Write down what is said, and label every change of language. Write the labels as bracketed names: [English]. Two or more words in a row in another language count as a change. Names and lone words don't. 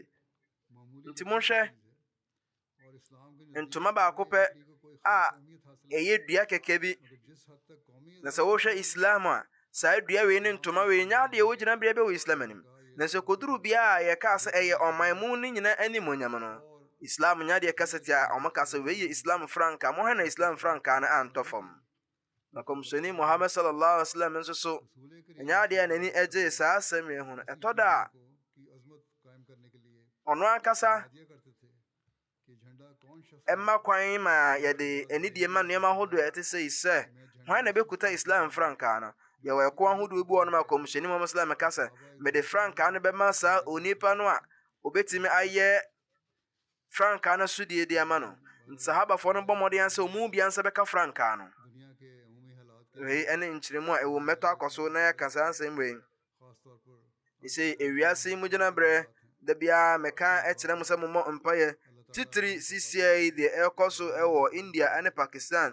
[Akan] Nti monhwɛ ntoma baako pɛ a ɛyɛ dua kɛkɛ bi, na sɛ wohwɛ Islam a saa dua wei ne ntoma wei nyɛ adeɛ wogyina berɛ bɛwɔ Islam anim. Na sɛ koduru bia a yɛkaa sɛ ɛyɛ ɔman mu no nyina animonyam no, Islam nyɛ adeɛ kɛsɛ te a ɔmo ka sɛ wei yɛ Islam frankaa. Mohwɛ na Islam frankaa no antɔ fam. Na kɔmhyɛni Muhammad [Arabic] صلى الله عليه وسلم [Akan] nso so ɛnyɛ adeɛ a n'ani agye saa asɛm wei ho no. Ɛtɔ da a ɔno ankasa ɛma kwan ma yɛde anidie ma nneɛma ahodoɔ a ɛte sɛ hwan na ɛbɛkuta Islam frankaa no. Yɛwɔ ɛko ahodoɔ bi wɔ no ma kɔmhyɛni Muhammad [Arabic] صلى الله عليه وسلم [Akan] ka sɛ mede frankaa no bɛma saa onipa no a obɛtumi ayɛ frankaa no sodie de ama no. Nti sahabafoɔ no bɔ mmɔden sɛ ɔmu bia nsa bɛka frankaa no. Wei ɛne nkyerɛmu a ɛwɔ mmɛtɔ akɔ so na yɛka saa nsɛm wei. Ɛsɛ ewiase mu gyina berɛ da biara mɛka ɛkyerɛ mu sɛ mommɔ mpaeɛ titiri sisia yi deɛ ɛkɔ so ɛwɔ India ɛne Pakistan.